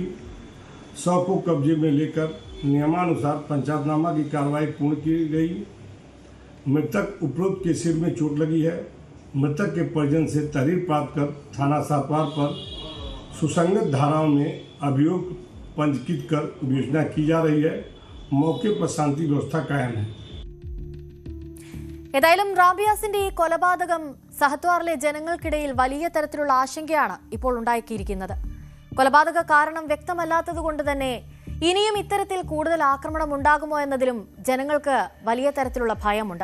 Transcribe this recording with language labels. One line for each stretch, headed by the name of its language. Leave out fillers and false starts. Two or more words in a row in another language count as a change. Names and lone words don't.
Hindi: शव को कब्जे में लेकर नियमानुसार पंचायतनामा की कार्रवाई पूर्ण की गई। मृतक उपरोक्त के सिर में चोट लगी है। मृतक के परिजन से तहरीर प्राप्त कर थाना सातवार पर सुसंगत धाराओं में अभियोग पंजीकृत कर विवेचना की जा रही है। मौके पर शांति व्यवस्था कायम है.
Malayalam: ഏതായാലും റാംബിയാസിന്റെ ഈ കൊലപാതകം സഹത്വാറിലെ ജനങ്ങൾക്കിടയിൽ വലിയ തരത്തിലുള്ള ആശങ്കയാണ് ഇപ്പോൾ ഉണ്ടാക്കിയിരിക്കുന്നത്. കൊലപാതക കാരണം വ്യക്തമല്ലാത്തതുകൊണ്ട് തന്നെ ഇനിയും ഇത്തരത്തിൽ കൂടുതൽ ആക്രമണം ഉണ്ടാകുമോ എന്നതിലും ജനങ്ങൾക്ക് വലിയ തരത്തിലുള്ള ഭയമുണ്ട്.